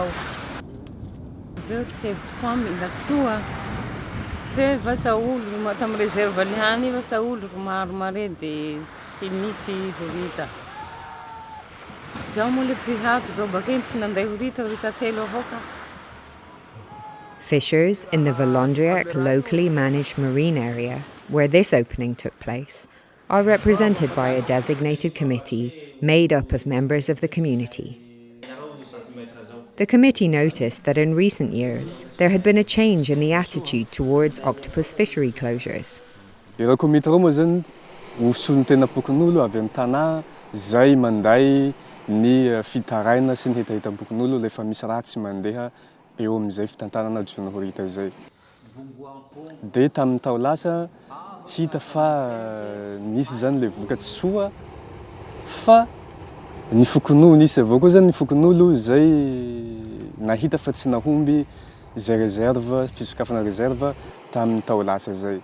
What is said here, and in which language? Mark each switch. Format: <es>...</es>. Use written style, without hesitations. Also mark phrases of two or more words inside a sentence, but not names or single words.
<mg>Aveo ty hevitriko aminy la soa. Fe vasa olo tamy reserve lihany vasa olo maro mare de tsy misy horita. Zaho moa le mpihaky zao bakeny tsy nanday horita telo avao ka.</mg> <en>Fishers in the Volondriac locally managed marine area, where this opening took place, are represented by a designated committee made up of members of the community. The committee noticed that in recent years there had been a change in the attitude towards octopus fishery closures.</en> <mg>Ireo komite reo moa zany uson'ny tena pokon'olo avy amin'ny tanà zay manday ny fitaraina sy ny hitahita-pokon'olo rehefa misy raha tsy mandeha eo amin'izay fitantanana jona horita zay. De tamin'ny tao lasa hita fa nisy zany le vokatsy soa fa ny fokon'olo nisy avao koa zany ny fokon'olo zay nahita fa tsy nahomby zay réserve fisokafana réserve tamin'ny tao lasa zay.</mg>